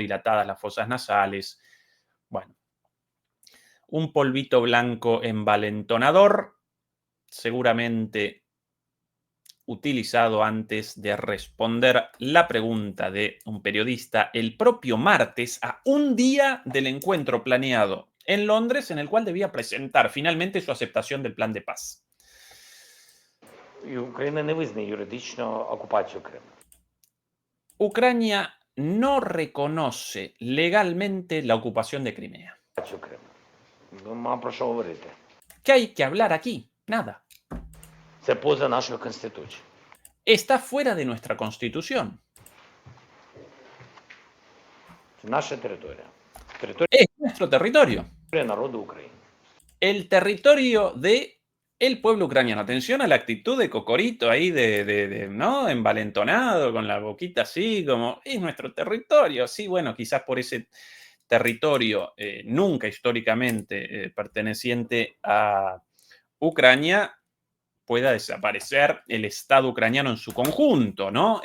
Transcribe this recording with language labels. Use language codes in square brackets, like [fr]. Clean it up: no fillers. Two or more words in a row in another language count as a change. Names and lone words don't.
[es] Dilatadas las fosas nasales. Bueno, un polvito blanco envalentonador, seguramente utilizado antes de responder la pregunta de un periodista el propio martes, a un día del encuentro planeado en Londres, en el cual debía presentar finalmente su aceptación del plan de paz. [uk] Україна не визнає юридично окупацію Криму. [es] Ucrania no reconoce legalmente la ocupación de Crimea. [uk] Окупацію Криму. Нема про що говорити. [es] ¿Qué hay que hablar aquí? Nada. [uk] Це поза нашою Конституцією. [es] Está fuera de nuestra constitución. [uk] Це наша територія. Територія [es] Es nuestro territorio. [uk] народу України. [es] El territorio de el pueblo ucraniano. Atención a la actitud de Cocorito ahí, ¿no? Envalentonado, con la boquita así, como, es nuestro territorio. Sí, bueno, quizás por ese territorio nunca históricamente perteneciente a Ucrania pueda desaparecer el Estado ucraniano en su conjunto, ¿no?